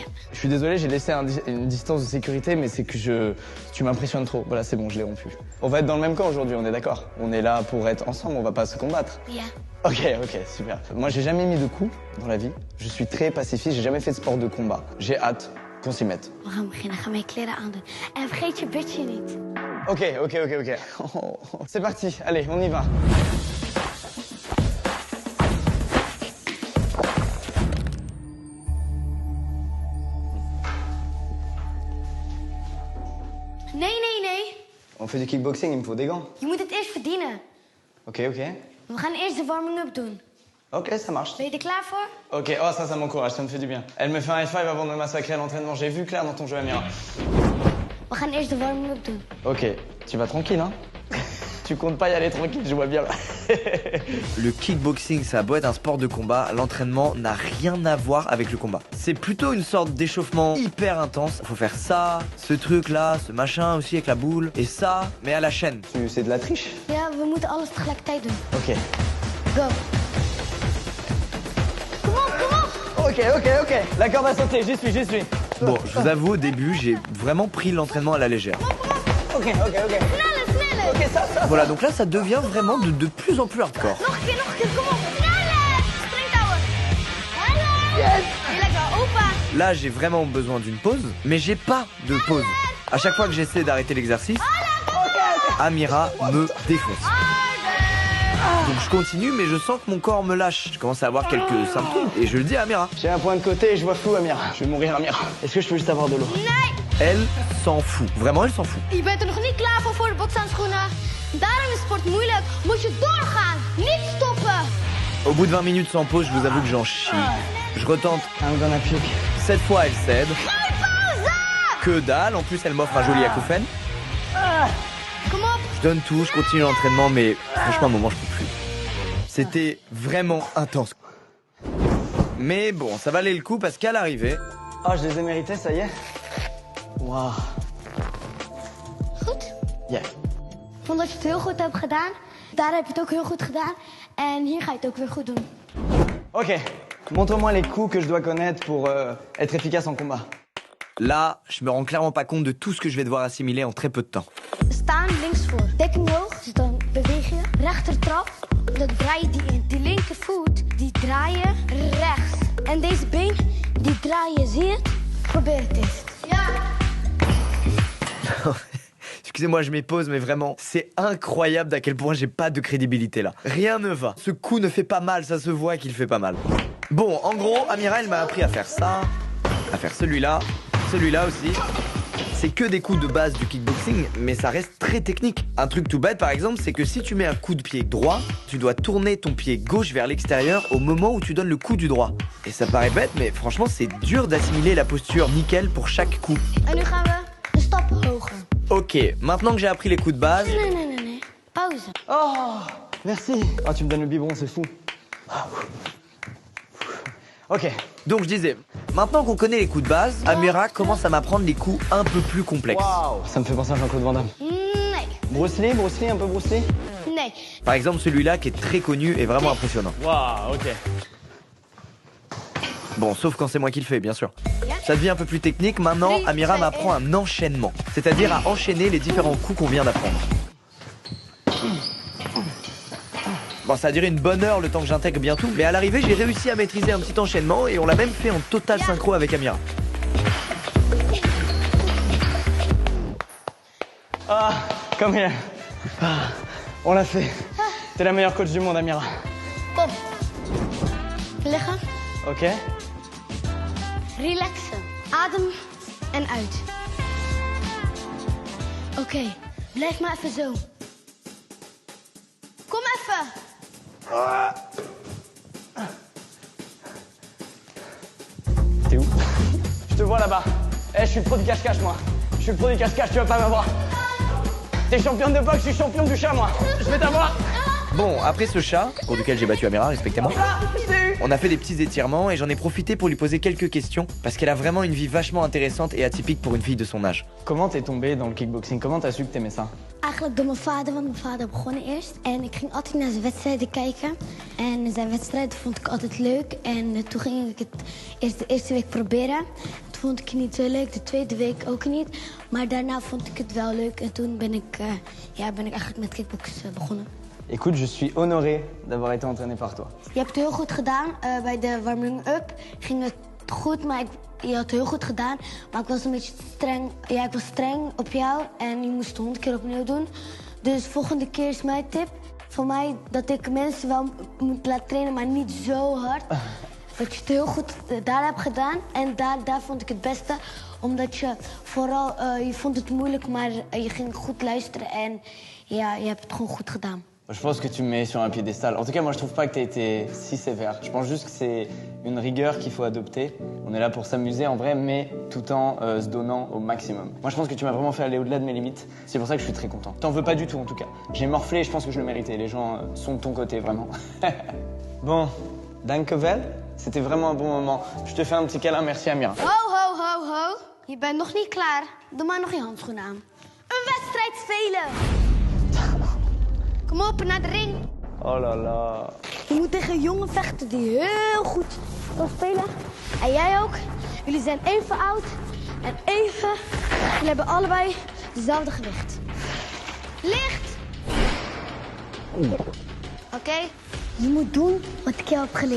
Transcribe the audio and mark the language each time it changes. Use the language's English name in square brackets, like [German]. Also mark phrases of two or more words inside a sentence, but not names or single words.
[French] Je suis désolé, j'ai laissé une distance de sécurité, mais c'est que tu m'impressionnes trop. Voilà, c'est bon, je l'ai rompu. On va être dans le même camp aujourd'hui, on est d'accord? On est là pour être ensemble, on va pas se combattre. Yeah. Ok, super. Moi j'ai jamais mis de coups dans la vie. Je suis très pacifiste, j'ai jamais fait de sport de combat. J'ai hâte qu'on s'y mette. [Dutch] We gaan beginnen. Ga mijn kleren aandoen. En vergeet je bitje niet. [French] Ok. C'est parti, allez, on y va. Nee. On fait du kickboxing, il me faut des gants. [Dutch] Je moet het eerst verdienen. Ok. We gaan eerst de warming-up doen. [French] Ok, ça marche. [Dutch] Ben je er klaar voor? [French] Ok, oh ça m'encourage, ça me fait du bien. Elle me fait un [English] high five [French] avant de me massacrer à l'entraînement. J'ai vu clair dans ton jeu, Amira. [Dutch] We gaan eerst de warming-up doen. [French] Ok, tu vas tranquille, hein? Tu comptes pas y aller tranquille, je vois bien. Le kickboxing, ça a beau être un sport de combat, l'entraînement n'a rien à voir avec le combat. C'est plutôt une sorte d'échauffement hyper intense. Faut faire ça, ce truc-là, ce machin aussi avec la boule, et ça, mais à la chaîne. C'est de la triche? [Dutch] Ja, we moeten alles tegelijkertijd doen. Ok. Go. Kom op. [French] Ok. La corde a sauté, j'y suis. Bon, je vous avoue, au début, j'ai vraiment pris l'entraînement à la légère. Ok. Sneller. Ok, ça. Voilà, donc là, ça devient vraiment de plus en plus hardcore. [Dutch] Nog een keer, kom op. Sneller. Springtouwen. Hallo. Yes. Lekker, opa. [French] Là, j'ai vraiment besoin d'une pause, mais j'ai pas de pause. À chaque fois que j'essaie d'arrêter l'exercice, Amira me défonce. Donc je continue, mais je sens que mon corps me lâche. Je commence à avoir quelques symptômes et je le dis à Amira. J'ai un point de côté et je vois flou, Amira. Je vais mourir, Amira. Est-ce que je peux juste avoir de l'eau? Nee. Elle s'en fout. Vraiment, elle s'en fout. [Dutch] Je bent er nog niet klaar voor de bokshandschoenen. Daarom is sport moeilijk. Moet je doorgaan, niet stoppen. [French] Au bout de 20 minutes sans pause, je vous avoue que j'en chie. Je retente. [English] I'm gonna puke. [French] Cette fois, elle cède. [Dutch] Geen pauze! [French] Que dalle. En plus, elle m'offre un joli acouphène. [Dutch] Kom op. [French] Je donne tout, je continue l'entraînement, mais franchement, à un moment, je peux plus. C'était vraiment intense. Mais bon, ça valait le coup parce qu'à l'arrivée... Oh, je les ai mérités, ça y est. Waouh. [Dutch] Goed. Yeah. Ik vond dat je het heel goed hebt gedaan. Daar heb je het ook heel goed gedaan. En hier ga je het ook weer goed doen. [French] Ok. Montre-moi les coups que je dois connaître pour être efficace en combat. Là, je me rends clairement pas compte de tout ce que je vais devoir assimiler en très peu de temps. [Dutch] Staan links voor. Dekking hoog. Dus dan beweeg je. Rechtertrap. Dan draai je die linkervoet. Die draai je rechts. En deze been, die draai je. Zie je het? Probeer het eens. Ja. [French] Excusez-moi, je m'épose, mais vraiment, c'est incroyable d'à quel point j'ai pas de crédibilité là. Rien ne va. Ce coup ne fait pas mal, ça se voit qu'il fait pas mal. Bon, en gros, Amira, elle m'a appris à faire ça, à faire celui-là aussi. C'est que des coups de base du kickboxing, mais ça reste très technique. Un truc tout bête, par exemple, c'est que si tu mets un coup de pied droit, tu dois tourner ton pied gauche vers l'extérieur au moment où tu donnes le coup du droit. Et ça paraît bête, mais franchement, c'est dur d'assimiler la posture nickel pour chaque coup. [Dutch] En nu gaan we een stap hoger. [French] Ok, maintenant que j'ai appris les coups de base... [Dutch] Nee. Pauze. [French] Oh, merci. Oh, tu me donnes le biberon, c'est fou. Ok. Donc je disais, Maintenant qu'on connaît les coups de base, Amira commence à m'apprendre les coups un peu plus complexes. Waouh, ça me fait penser à Jean-Claude Van Damme. Nee. Bruce Lee, un peu Bruce Lee. Nee. Par exemple celui-là qui est très connu et vraiment impressionnant. Waouh, ok. Bon, sauf quand c'est moi qui le fais, bien sûr. Ça devient un peu plus technique. Maintenant, Amira m'apprend un enchaînement, c'est-à-dire à enchaîner les différents coups qu'on vient d'apprendre. Bon, ça a duré une bonne heure le temps que j'intègre bien tout, mais à l'arrivée, j'ai réussi à maîtriser un petit enchaînement et on l'a même fait en total synchro avec Amira. [English] Ah, come here. [French] Ah, on l'a fait. T'es la meilleure coach du monde, Amira. [Dutch] Kom. Liggen. Ok. Relaxen. Adem en uit. Oké, blijf maar even zo. Kom even. [French] T'es où? Je te vois là-bas. Eh, je suis le pro du cache-cache, moi. Je suis le pro du cache-cache, tu vas pas m'avoir. T'es championne de boxe, je suis champion du chat, moi. Je vais t'avoir. Bon, après ce chat, pour lequel j'ai battu Amira respectivement, on a fait des petits étirements et j'en ai profité pour lui poser quelques questions parce qu'elle a vraiment une vie vachement intéressante et atypique pour une fille de son âge. Comment t'es tombée dans le kickboxing? Comment t'as su que t'aimais ça? [Dutch] Eigenlijk door mijn vader, want mijn vader begon eerst. En ik ging altijd naar zijn wedstrijden kijken. En zijn wedstrijden vond ik altijd leuk. En toen ging ik het de eerste week proberen. Toen vond ik het niet zo leuk, de tweede week ook niet. Maar daarna vond ik het wel leuk. En toen ben ik eigenlijk met kickboksen begonnen. [French] Écoute, je suis honoré d'avoir été entraîné par toi. [Dutch] Je hebt het heel goed gedaan. Bij de warming-up ging het goed, maar je had het heel goed gedaan. Maar ik was een beetje streng. Ja, ik was streng op jou en je moest het 100 keer opnieuw doen. Dus volgende keer is mijn tip voor mij dat ik mensen wel moet laten trainen, maar niet zo hard. Dat je het heel goed daar hebt gedaan. En daar vond ik het beste. Omdat je vooral, je vond het moeilijk, maar je ging goed luisteren. En ja, je hebt het gewoon goed gedaan. [French] Je pense que tu me mets sur un piédestal. En tout cas, moi, je trouve pas que t'aies été si sévère. Je pense juste que c'est une rigueur qu'il faut adopter. On est là pour s'amuser en vrai, mais tout en se donnant au maximum. Moi, je pense que tu m'as vraiment fait aller au-delà de mes limites. C'est pour ça que je suis très content. T'en veux pas du tout, en tout cas. J'ai morflé et je pense que je le méritais. Les gens sont de ton côté, vraiment. Bon, dankjewel. C'était vraiment un bon moment. Je te fais un petit câlin. Merci, Amira. [Dutch] Ho, ho, ho, ho. Je bent nog niet klaar. Doe maar nog je handschoenen aan. Een wedstrijd spelen. Kom op, naar de ring. [French] Oh là là. [Dutch] Je moet tegen een jongen vechten die heel goed kan spelen. En jij ook. Jullie zijn even oud en even. Jullie hebben allebei dezelfde gewicht. Licht. Oké? Je moet doen wat ik jou heb geleerd.